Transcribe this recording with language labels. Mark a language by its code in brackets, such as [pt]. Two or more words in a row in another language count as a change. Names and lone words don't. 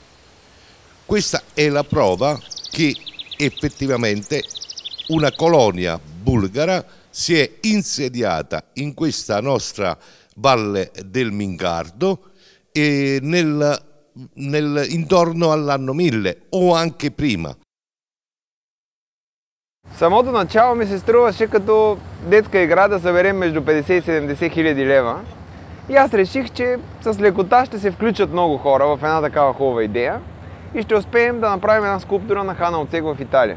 [it] Questa è la prova che effettivamente una colonia bulgara si è insediata in questa nostra valle del Mingardo e intorno all'anno 1000 o anche prima. [bg] Самото начало ми се струваше като детска игра да съберем между 50 и 70 хиляди лева. И аз реших, че с лекота ще се включат много хора в една такава хубава идея и ще успеем да направим една скулптура на Хан Оцек в Италия.